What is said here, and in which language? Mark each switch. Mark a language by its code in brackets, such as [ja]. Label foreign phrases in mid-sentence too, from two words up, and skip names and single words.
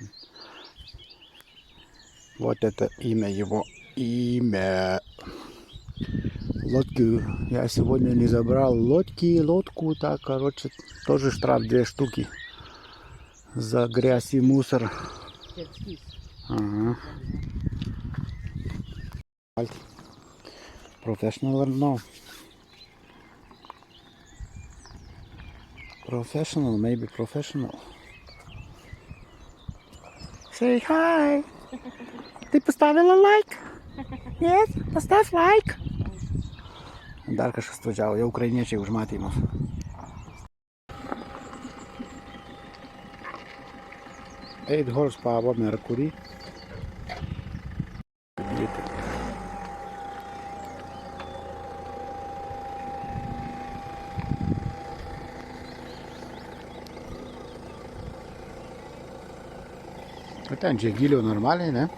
[ru] Вот это имя его. Имя. Лодки. Я сегодня не забрал лодку. Так, короче, тоже штраф 2 штуки. За грязь и мусор. Ага. [en] Professional or no? Professional, maybe professional. Say hi. [ru] Ты поставила лайк? Yes? Поставь лайк. [lt] Dar kažkas atvažiavo, jau ukrainiečiai užmatė mus. [en] Eight horsepower Mercury. [lt] Ten čia giliau normaliai, ne?